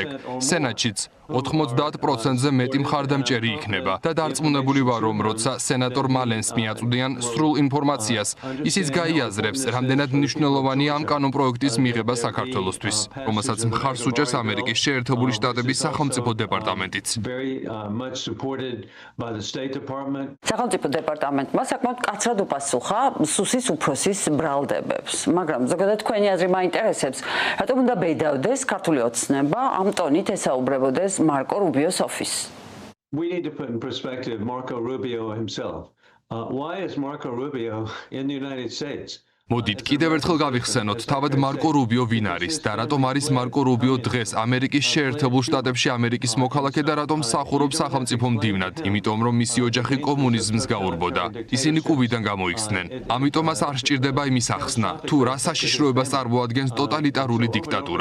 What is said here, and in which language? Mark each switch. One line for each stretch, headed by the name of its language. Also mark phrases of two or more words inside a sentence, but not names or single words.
Georgian: სენატშიც 90%-ზე მეტი მხარდამჭერი იქნება და დარწმუნებული ვარ, რომ როცა სენატორ მალენს მიაწვდიან სრულ ინფორმაციას, ისიც გაიაზრებს, რამდენად მნიშვნელოვანია ამ კანონპროექტის მიღება საქართველოსთვის, რომელსაც მხარს უჭერს ამერიკის შეერთებული შტატების სახელმწიფო დეპარტამენტიც. სახელმწიფო დეპარტამენტმა საკმაოდ მკაცრად უპასუხა სუსის უფროსის ბრალდებებს. მაგრამ ზოგადად თქვენი აზრი მაინტერესებს, რატომ უნდა ბედავდეს ქართული ოცნება ამ ტონით ესაუბრებოდეს Marco Rubio's office?
English: We need to put in perspective Marco Rubio himself. Why is Marco Rubio in the United States?
Georgian: მოდით კიდევ ერთხელ გავიხსენოთ, თავად მარკო რუბიო ვინ არის და რატომ არის მარკო რუბიო დღეს ამერიკის შეერთებულ შტატებში ამერიკის მოქალაქე და რატომ მსახურობს სახელმწიფო მდივნად, იმიტომ რომ მისი ოჯახი კომუნიზმს გაურბოდა. ისინი კუბიდან გამოიქცნენ. ამიტომ მას არ სჭირდება იმის ახსნა, თუ რა საშიშროებას წარმოადგენს ტოტალიტარული დიქტატურა.